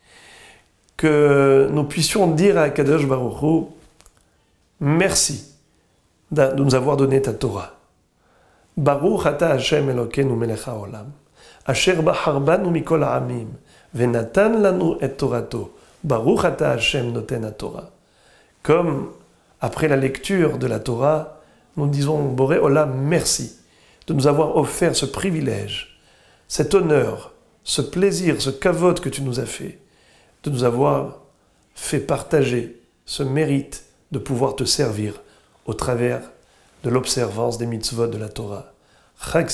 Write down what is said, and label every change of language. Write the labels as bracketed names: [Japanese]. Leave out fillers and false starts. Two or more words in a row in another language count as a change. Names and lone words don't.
[French] Que nous puissions dire à [Hebrew] הקדוש ברוך הוא, [French] merci de nous avoir donné ta Torah. [Hebrew] ברוך אתה השם אלוקינו מלך העולם, אשר בחר בנו מכל העמים, ונתן לנו את תורתו. ברוך אתה השם נותן התורה. [French] Comme après la lecture de la Torah, nous disons [Hebrew] בורא עולם, [French] merci de nous avoir offert ce privilège, cet honneur, ce plaisir, ce kavod que tu nous as fait, de nous avoir fait partager ce mérite de pouvoir te servir au travers de l'observance des mitzvot de la Torah.